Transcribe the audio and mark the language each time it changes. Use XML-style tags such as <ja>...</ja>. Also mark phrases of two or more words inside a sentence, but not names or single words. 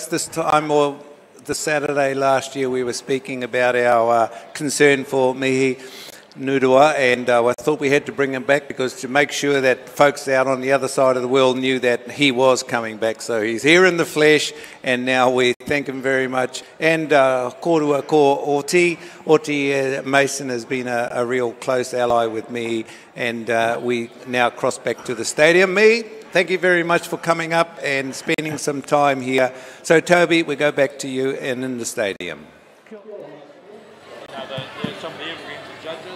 <en>This time, or the Saturday last year, we were speaking about our concern for Mihi Nurua, and I thought we had to bring him back because to make sure that folks out on the other side of the world knew that he was coming back. So he's here in the flesh, and now we thank him very much. And</en> <mi>korua ko</mi> <en>Oti. Oti Mason has been a real close ally with me, and we now cross back to the stadium. Me, thank you very much for coming up and spending some time here. So Toby, we go back to you and in the stadium. Now, there's some of the evergreens and judges.</en>